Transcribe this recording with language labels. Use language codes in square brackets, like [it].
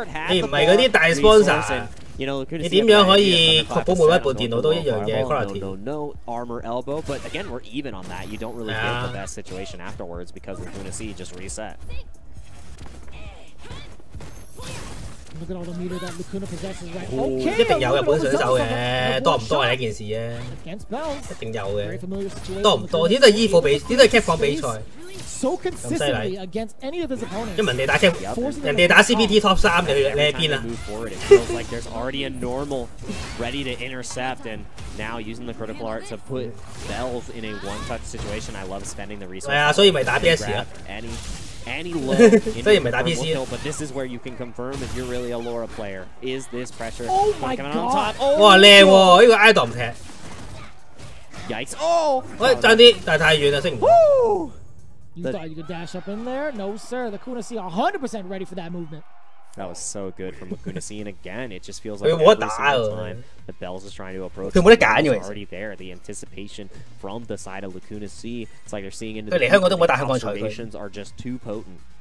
[yue] 你唔係嗰啲大 sponsor。你點樣可以確保每一部電腦都一樣嘅 quality？ [en] No armor elbow, but again, we're even on that. You don't really get the best situation afterwards because Lacuna C just reset. Look at all the meter that Lacuna possesses right. Okay, [yue] 一定有日本選手嘅，多唔多係一件事啫。一定有嘅，多唔多？呢都係衣服比，呢都係 Capcom 比賽。咁犀利！因為人哋打 Cap， 人哋打 CPT Top 3，你喺邊啊？ [en] Like there's already a normal ready to intercept, and now using the critical art to put Bells in a one-touch situation. I love spending the resources. [yue] 係啊，所以咪打 PS 啊。 [en] Any low, [yue] 所以唔係打 PC 啊。 [en] But this is where you can confirm if you're really a Laura player. Is this pressure? Oh my god! [yue] 哇，靚喎！呢個 idol 踢。 [en] Yikes! Oh! [yue] 喂，爭啲，但係太遠啦，升唔到。 [en] You thought you could dash up in there? No, sir. Lacuna C 100% ready for that movement. That was so good from Lacuna C, and again, it just feels like every single time that Bells is trying to approach, it's already there. The anticipation from the side of Lacuna C, it's like they're seeing into the observations are just too potent.